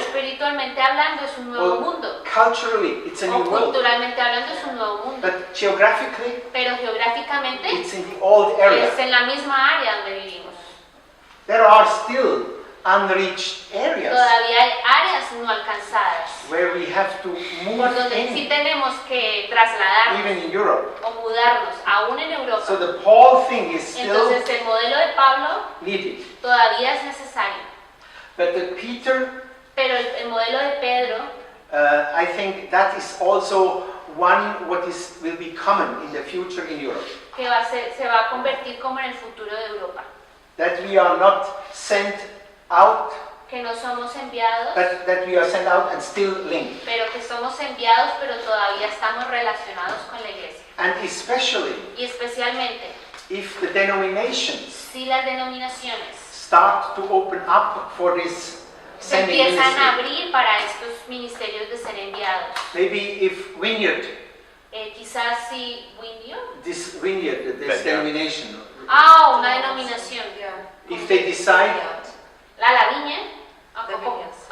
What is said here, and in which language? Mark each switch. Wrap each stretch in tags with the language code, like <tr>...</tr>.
<es>Espiritualmente hablando es un nuevo</es> <en>Or</en> <es>mundo.</es> <en>culturally it's a</en> <es>O</es> <en>new world.</en> <es>culturalmente hablando es un nuevo mundo.</es> <en>But geographically</en> <es>Pero geográficamente</es> <en>it's in the old area.</en> <es>es en la misma área donde vivimos.</es> <en>There are still unreached areas</en> <es>Todavía hay áreas no alcanzadas</es> <en>where we have to</en> <es>por</es> <en>move</en> <es>donde sí</es> <en>in,</en> <es>tenemos que trasladarnos</es> <en>even in Europe.</en> <es>o mudarnos, aún en Europa.</es> <en>So the Paul thing is still</en> <es>Entonces el modelo de Pablo</es> <en>needed.</en> <es>todavía es necesario,</es> <en>But the Peter,</en> <es>pero el modelo de Pedro,</es> <en>I think that is also one what will be common in the future in Europe.</en> <es>que se va a convertir como en el futuro de Europa,</es> <en>That we are not sent out,</en> <es>que no somos enviados,</es> <en>but that we are sent out and still linked.</en> <es>pero que somos enviados, pero todavía estamos relacionados con la iglesia.</es> <en>And especially</en> <es>Y especialmente</es> <en>if the denominations</en> <es>si las denominaciones</es> <en>start to open up for this</en> <es>se</es> <en>sending</en> <es>empiezan a</es> <en>ministry.</en> <es>abrir para estos ministerios de ser enviados.</es> <en>Maybe if Vineyard,</en> <es>Quizás si Windio,</es> <en>this Vineyard, this Vineyard. denomination,</en> <es>una denominación,</es> <en>if they decide,</en> <es>la viña, De viñas, sí.</es>